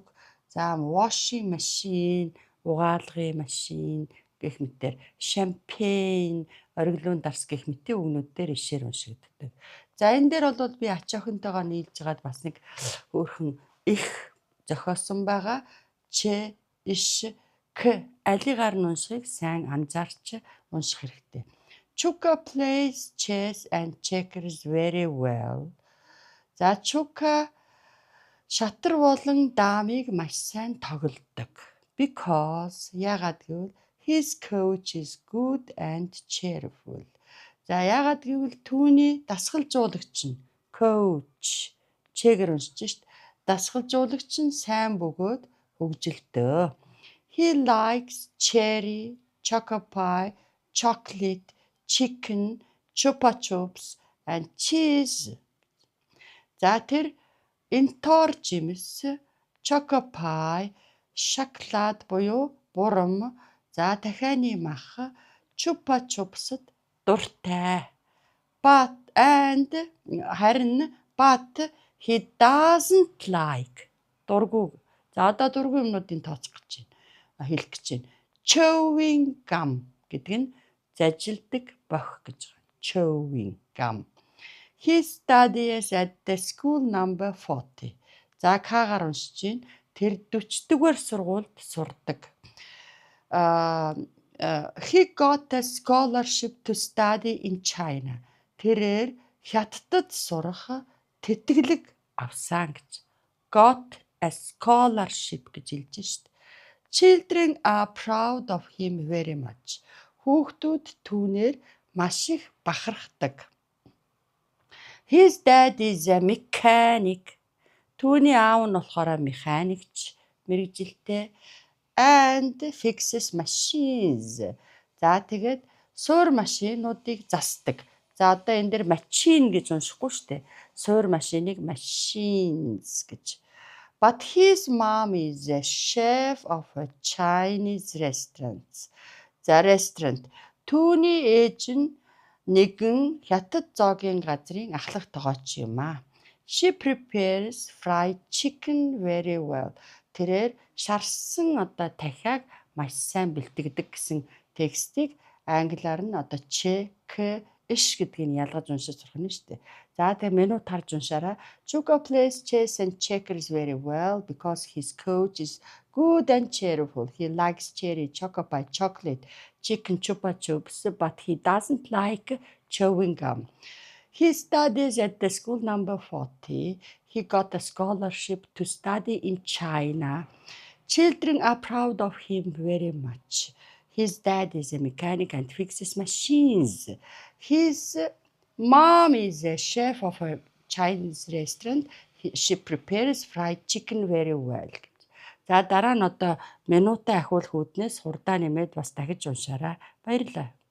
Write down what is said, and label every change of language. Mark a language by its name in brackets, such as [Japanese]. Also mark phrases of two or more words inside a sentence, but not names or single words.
[Mongolian] За [English] washing machine, [Mongolian] угаалгын машин гэх мэтээр champagne, ориглон дарс гэх мэтийн үгнүүд дээр ишээр уншигддаг. За энэ дээр бол би ач охинтойгоо нийлж байгаад бас нэг өөрхөн их зохиосон байгаа. Ч, иш, к алигаар нь уншихыг сайн анзаарч унших хэрэгтэй. [English] Chuka plays chess and checkers very well. [Mongolian] За Chuka шатар болон даамыг маш сайн тоглодог. [English] Because [Mongolian] ягаад гэвэл [English] his coach is good and cheerful. [Mongolian] За ягаад гэвэл түүний дасгалжуулагч нь coach чэгээр уншиж шít. Дасгалжуулагч нь сайн бөгөөд хөгжилтэй. [English] He likes cherry, choco pie, chocolate, chicken, chupa chups and cheese. [Mongolian] За тэр энтор жимс, [English] choco pie, [Mongolian] шоколад буюу бурам, за дахианы мах, chupa chupsд дуртай. [English] Харин he doesn't like дургүй. [Mongolian] За одоо дургүй юмнуудын тооцох гэж байна. Хэлэх гэж байна. [English] Chewing gum [Mongolian] гэдэг нь зажилдаг бох гэж байна. [English] Chewing gum. He studies at the school number 40. [Mongolian] За К-гаар уншиж байна. Тэр 40-р сургуульд сурдаг. [English] He got a scholarship to study in China. [Mongolian] Тэрээр Хятадд сурах тэтгэлэг авсан гэж. [English] Got a scholarship [Mongolian] гэж хэлж шít. [English] Children are proud of him very much. [Mongolian] Хүүхдүүд түүнээр маш их бахархдаг. [English] His dad is a mechanic. [Mongolian] Түүний аав нь болохоор механикч, мэргэжилтэй. [English] And fixes machines. [Mongolian] За тэгээд суур машинуудыг засдаг. За одоо энэ дээр machine гэж уншихгүй шүү дээ. Суур машиныг machines гэж. [English] But his mom is a chef of a Chinese restaurant. [Mongolian] За restaurant. Түүний ээж нь нэгэн хятад зоогийн газрын ахлах тогооч юм аа. [English] She prepares fried chicken very well. [Mongolian] Тэрээр шарсан одоо дахиаг маш сайн бэлтгэдэг гэсэн текстийг англиар нь одоо ч, к, иш гэдгийг ялгаж уншиж сурах нь шүү дээ. За тэгээ менют харж уншаараа. [English] Chuka plays chess and checkers very well because his coach is good and cheerful. He likes cherry, choco pie, chocolate, chicken, chupa chups, but he doesn't like chewing gum. He studies at the school number 40. He got a scholarship to study in China. Children are proud of him very much. His dad is a mechanic and fixes machines. His mom is a chef of a Chinese restaurant. She prepares fried chicken very well. [Mongolian] За дараа нь одоо минутын ахиул хүүднээс хурдаа нэмээд бас дахиж уншаарай. Баярлалаа.